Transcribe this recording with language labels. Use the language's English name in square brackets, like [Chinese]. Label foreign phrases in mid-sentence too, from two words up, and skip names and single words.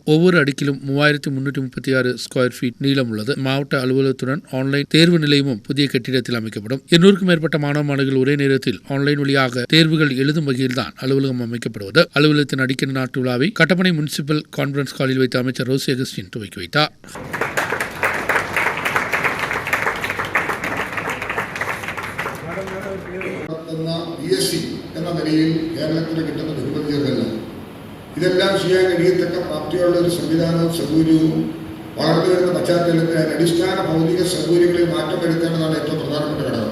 [Tamil] ஒவ்வொரு அடுக்கிலும் 3,336 [English] square feet [Tamil] நீளம் உள்ளது. மாவட்ட அலுவலகத்துடன் ஆன்லைன் தேர்வு நிலையமும் புதிய கட்டிடத்தில் அமைக்கப்படும். 200க்கும் மேற்பட்ட மாணவ மாணவிகள் ஒரே நேரத்தில் ஆன்லைன் வழியாக தேர்வுகள் எழுதும் வகையில் தான் அலுவலகம் அமைக்கப்படுவது. அலுவலகத்தின் அடிக்கல் நாட்டு விழாவை கட்டப்பனை [English] municipal conference hall [Tamil] வைத்த அமைச்சர் ரோசி அகஸ்டின் துவக்கி வைத்தார். [Malayalam] എന്ന നിലയിൽ കേരളത്തിന് കിട്ടുന്ന ബഹുമതികളല്ല. ഇതെല്ലാം ചെയ്യാൻ കഴിയത്തക്ക പ്രാപ്തിയുള്ള ഒരു സംവിധാനവും സൗകര്യവും വളർന്നു വരുന്ന പശ്ചാത്തലത്തിൽ അടിസ്ഥാന ഭൗതിക സൗകര്യങ്ങളിൽ മാറ്റം വരുത്തേണ്ടതാണ് ഏറ്റവും പ്രധാനപ്പെട്ട ഘടകം.